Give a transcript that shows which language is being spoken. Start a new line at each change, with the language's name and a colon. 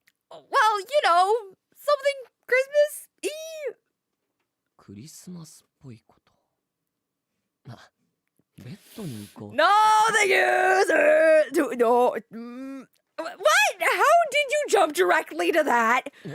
English: Well, you know, something Christmas-y.
Japanese: クリスマスっぽいこと。あ、ベッドに行こう。
English: No, thank you, sir. No. What? How did you jump directly to that?